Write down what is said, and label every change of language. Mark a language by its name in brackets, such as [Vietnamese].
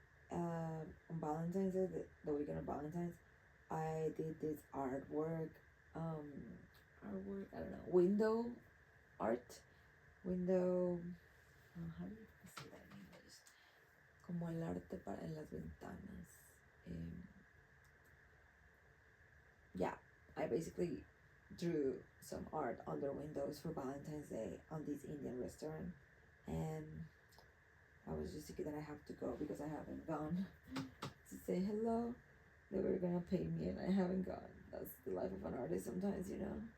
[English] On Valentine's Day, the weekend of Valentine's, I did this artwork, I don't know, window art, window, how do you say that in English? [Spanish] Como el arte para en las ventanas. [English] Yeah, I basically drew some art on their windows for Valentine's Day on this Indian restaurant, and I was just thinking that I have to go because I haven't gone to say hello. They were gonna pay me and I haven't gone. That's the life of an artist sometimes, you know.